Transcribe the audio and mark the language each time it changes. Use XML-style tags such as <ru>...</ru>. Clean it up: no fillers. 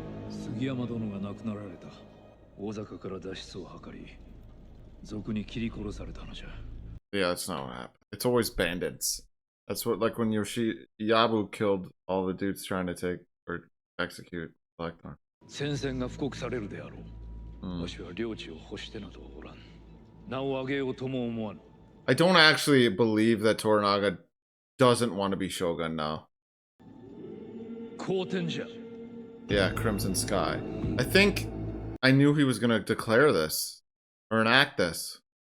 <ja>杉山殿が亡くなられた。大坂から脱出を図り、賊に切り殺されたのじゃ。</ja> <en>Yeah, that's not what happened. It's always bandits. That's what, like when Yabu killed all the dudes trying to take or execute Blackthorn.</en> <ja>戦線が布告されるであろう。わしは領地を欲してなどおらん。名を上げようとも思わぬ。</ja> <en>I don't actually believe that Toranaga doesn't want to be Shogun now.</en> <ja>好天じゃ。</ja> <en>Yeah, Crimson Sky. I think I knew he was gonna declare this or enact this.</en>